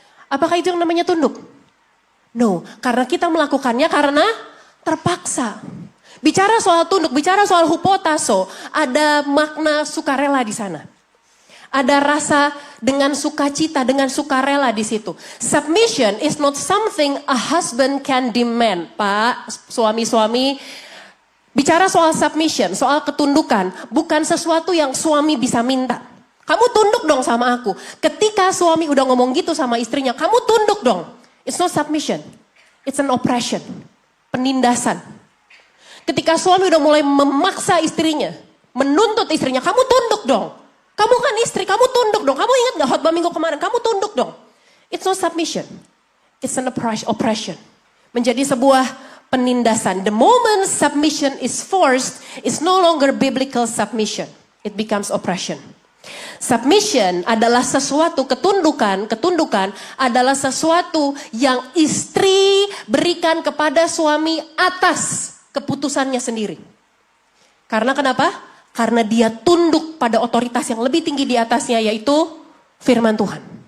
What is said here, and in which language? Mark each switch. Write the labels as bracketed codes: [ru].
[id] Apakah itu yang namanya tunduk? No, karena kita melakukannya karena terpaksa. Bicara soal tunduk, bicara soal hupotasso, ada makna sukarela di sana. Ada rasa dengan sukacita, dengan sukarela di situ. [en] Submission is not something a husband can demand. [id] Pak, suami-suami, bicara soal submission, soal ketundukan, bukan sesuatu yang suami bisa minta. Kamu tunduk dong sama aku. Ketika suami udah ngomong gitu sama istrinya, kamu tunduk dong. [en] It's not submission, it's an oppression. [id] penindasan. Ketika suami udah mulai memaksa istrinya, menuntut istrinya, kamu tunduk dong. Kamu kan istri, kamu tunduk dong. Kamu ingat gak khotbah minggu kemarin, kamu tunduk dong. [en] It's not submission, it's an oppression. [id] Menjadi sebuah penindasan. [en] The moment submission is forced, it's no longer biblical submission. It becomes oppression. [id] Submission adalah sesuatu, ketundukan adalah sesuatu yang istri berikan kepada suami atas keputusannya sendiri. Karena kenapa? Karena dia tunduk pada otoritas yang lebih tinggi di atasnya, yaitu firman Tuhan.